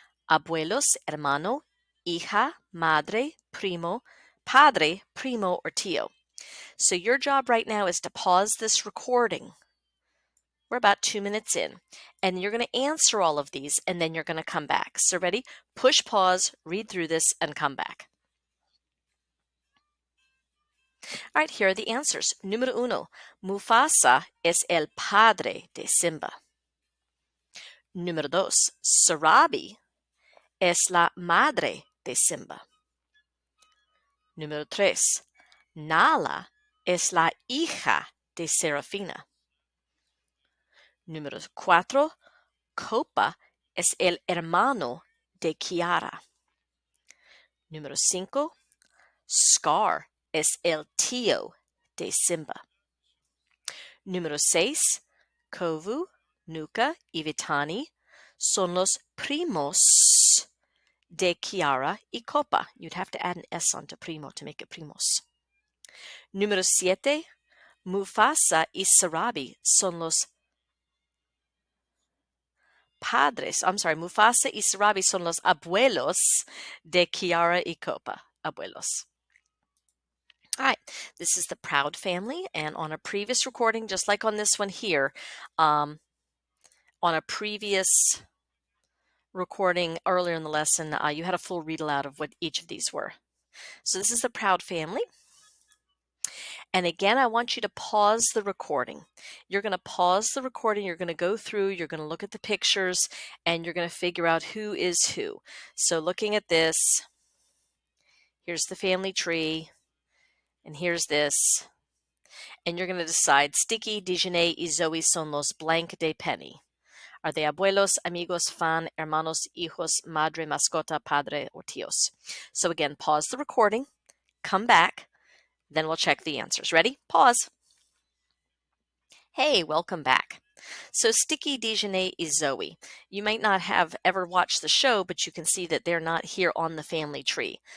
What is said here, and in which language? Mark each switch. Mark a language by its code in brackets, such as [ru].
[es] Abuelos, hermano, hija, madre, primo, padre, primo, or tío. [en] So your job right now is to pause this recording. We're about 2 minutes in, and you're going to answer all of these, and then you're going to come back. So ready? Push pause, read through this, and come back. All right, here are the answers. [es] Número uno, Mufasa es el padre de Simba. Número dos, Sarabi es la madre de Simba. Número 3. Nala es la hija de Serafina. Número 4. Copa es el hermano de Kiara. Número 5. Scar es el tío de Simba. Número 6. Kovu, Nuka y Vitani son los primos de Kiara y Copa. [en] You'd have to add an S onto primo to make it primos. [es] Número 7. Mufasa y Sarabi son los padres. Mufasa y Sarabi son los abuelos de Kiara y Copa. Abuelos. [en] All right, this is the Proud family, and on a previous recording, just like on this one here, on a previous recording earlier in the lesson, you had a full read aloud of what each of these were. So this is the Proud family. And again, I want you to pause the recording. You're going to pause the recording. You're going to go through. You're going to look at the pictures, and you're going to figure out who is who. So looking at this, here's the family tree, and here's this. And you're going to decide, [es] Sticky, Dijonay y Zoe son los blank de Penny. [en] Are they abuelos, amigos, fan, hermanos, hijos, madre, mascota, padre, or tíos? So again, pause the recording, come back, then we'll check the answers. Ready? Pause. Hey, welcome back. So Sticky, Dijonay y Zoe. You might not have ever watched the show, but you can see that they're not here on the family tree.